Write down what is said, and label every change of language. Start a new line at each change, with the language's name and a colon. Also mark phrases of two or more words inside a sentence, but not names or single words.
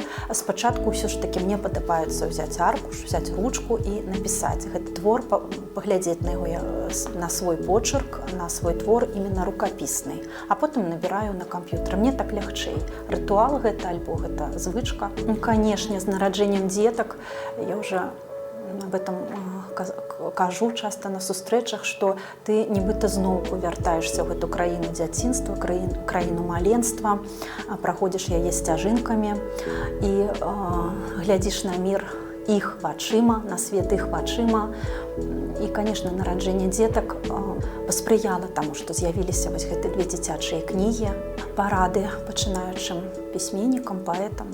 Belarusian: Спачатку ўсё ж такі мне падабаецца ўзяць аркуш, узяць ручку і напісаць гэты твор, паглядзець на яго, на свой почерк, на свой твор іменно рукапісны. А потым набіраю на камп'ютары. Мне так лягчэй. Рытуал гэта альбо гэта звычка. Ну, канешне, з нараджэннем дзетак я ўжо
Russian: об этом
Belarusian: кажу часто на сустрэчах, што ты нібыта зноўку вяртаешся ў гэту краіну дзяцінства, краіну маленства, праходзіш яе сцяжынкамі і глядзіш на мір іх вачыма, на свет іх вачыма. І, канешне, нараджэнне дзетак паспрыяла таму, што з'явіліся вось гэты две дзіцячыя кнігі, парады пачынаючым пісьменнікам, паэтам.